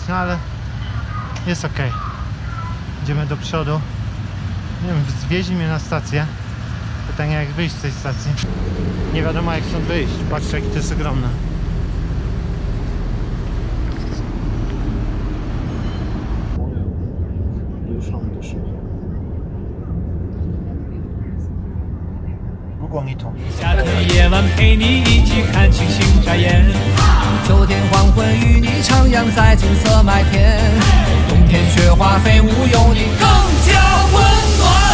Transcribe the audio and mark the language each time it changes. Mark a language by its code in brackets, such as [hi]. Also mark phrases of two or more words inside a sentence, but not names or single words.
[pl] No ale jest ok. Idziemy do przodu. Nie wiem, zwieźli mnie na stację. Pytanie, jak wyjść z tej stacji. Nie wiadomo, jak stąd wyjść. Patrzcie, jakie to jest ogromne. Duszą. [zh] 如果你同意。夏天夜晚陪你一起看星星眨眼，秋天黄昏与你徜徉在金色麦田，冬天雪花飞舞有你更加温暖。